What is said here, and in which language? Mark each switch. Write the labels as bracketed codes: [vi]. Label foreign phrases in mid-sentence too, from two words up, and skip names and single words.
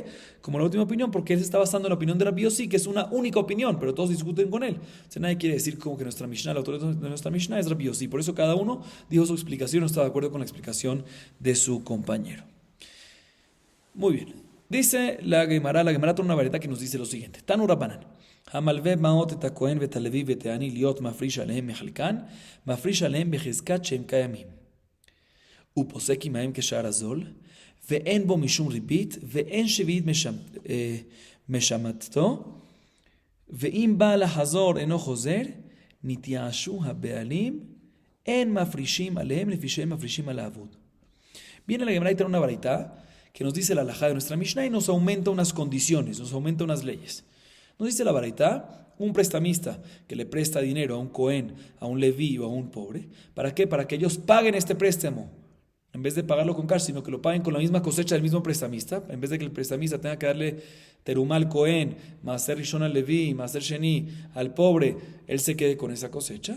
[es] Como la última opinión, porque él se está basando en la opinión de Rabbi Yossi, que es una única opinión, pero todos discuten con él. Entonces nadie quiere decir como que nuestra Mishnah, la autoridad de nuestra Mishnah es Rabbi Yossi. Por eso cada uno dijo su explicación, no estaba de acuerdo con la explicación de su compañero. Muy bien. Dice la Gemara trae una vareta que nos dice lo siguiente. [he] תנו רבנן. המלווה מעות את הכהן ואת הלוי ואת העני להיות מפריש עליהם מחלקן, מפריש עליהם בחזקת שהם קיימים. הוא פוסק עמהם כשער הזול, ואין בו משום ריבית, ואין שביעית משמטתו, ואם בא לחזור אינו חוזר, נתייאשו הבעלים, אין מפרישים עליהם לפי שהם מפרישים על העבוד. [es] Viene la Gemara y trae una varita que nos dice la halajá de nuestra Mishnah y nos aumenta unas condiciones, nos aumenta unas leyes. Nos dice la baraita, un prestamista que le presta dinero a un cohen, a un leví o a un pobre, ¿para qué? Para que ellos paguen este préstamo, en vez de pagarlo con cash, sino que lo paguen con la misma cosecha del mismo prestamista, en vez de que el prestamista tenga que darle terumá al cohen, [he] מעשר ראשון [es] al leví, [he] מעשר שני [es] al pobre, él se quede con esa cosecha.